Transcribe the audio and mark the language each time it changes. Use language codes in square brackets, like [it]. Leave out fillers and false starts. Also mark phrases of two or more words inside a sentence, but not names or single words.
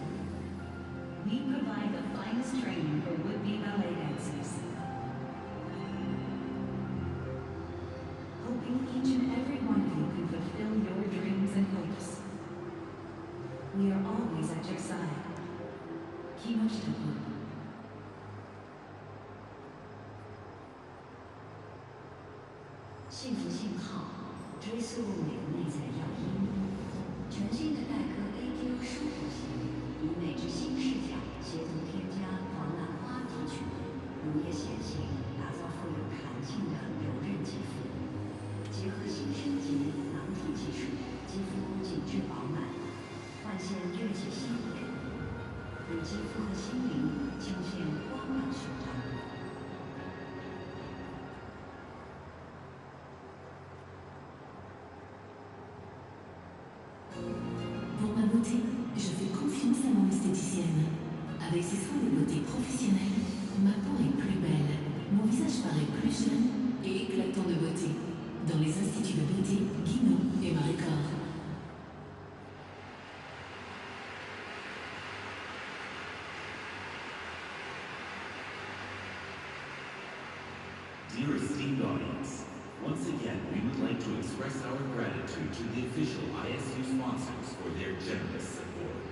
[en] We provide the finest training for would-be ballet dancers. Hoping each and every one of you can fulfill your dreams and hopes. We are always at your side. Kinoshita Group. [zh] 幸福信号，追溯你的内在要因。全新的黛珂 AQ 舒服系列，以美之新视角，协同添加黄兰花提取物、乳液线型，打造富有弹性的柔韧肌肤。结合新升级囊体技术，肌肤紧致饱满，焕现锐气新颜，与肌肤和心灵倾现光亮勋章。 [fr] Pour ma beauté, je fais confiance à mon esthéticienne. Avec ses soins de beauté professionnels, ma peau est plus belle, mon visage paraît plus jeune et éclatant de beauté. Dans les instituts de beauté Guinot et Maricor. [en] Dear esteemed audience, once again we would like to express our gratitude to the official ISU sponsors for their generous support.